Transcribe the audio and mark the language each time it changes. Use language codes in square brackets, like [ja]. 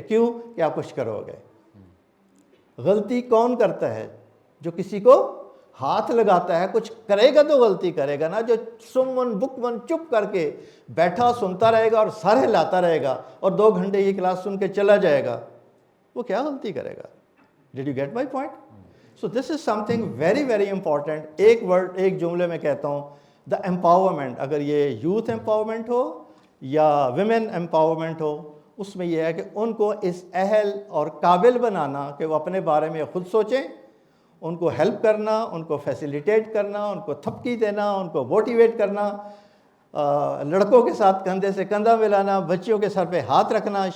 [ur] کیوں؟ کہ آپ کچھ کرو گے. غلطی کون کرتا ہے؟ جو کسی کو ہاتھ لگاتا ہے. کچھ کرے گا تو غلطی کرے گا نا. جو سمن بکمن چپ کر کے بیٹھا سنتا رہے گا اور سر ہلاتا رہے گا اور 2 گھنٹے یہ کلاس سن کے چلا جائے گا, وہ کیا غلطی کرے گا؟ [en] Did you get my point? So this is something very very important. [ur] ایک ورڈ, ایک جملے میں کہتا ہوں, the empowerment. اگر یہ youth empowerment ہو یا women empowerment ہو, اس میں یہ ہے کہ ان کو اس اہل اور قابل بنانا کہ وہ اپنے بارے میں خود سوچیں, ان کو ہیلپ کرنا, ان کو فیسیلیٹیٹ کرنا, ان کو تھپکی دینا, ان کو موٹیویٹ کرنا, لڑکوں کے ساتھ کندھے سے کندھا ملانا, بچیوں کے سر پہ ہاتھ رکھنا.